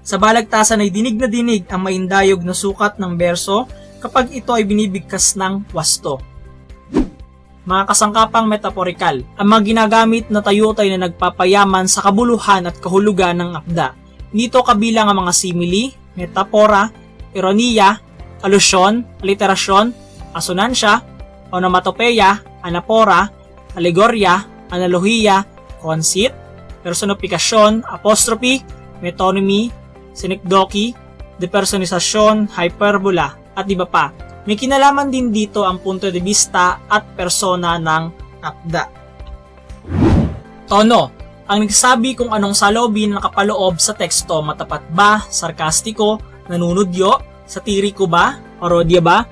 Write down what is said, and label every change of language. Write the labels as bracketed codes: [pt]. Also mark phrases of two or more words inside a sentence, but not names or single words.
[tl] Sa balagtasan ay dinig na dinig ang maindayog na sukat ng berso kapag ito ay binibigkas ng wasto. Mga kasangkapang metaporikal, ang mga ginagamit na tayutay na nagpapayaman sa kabuluhan at kahulugan ng akda. Nito kabilang ang mga simile, metapora, ironiya, alusyon, aliterasyon, asonansya, onomatopeya, anapora, alegorya, analohiya, conceit, personifikasyon, apostrophe, metonymy, sinekdoki, depersonisasyon, hyperbola, at iba pa. May kinalaman din dito ang punto de vista at persona ng akda. Tono, ang nagsasabi kung anong saloobin nakapaloob sa teksto, matapat ba, sarkastiko, nanunudyo, satiriko ba, parodya ba?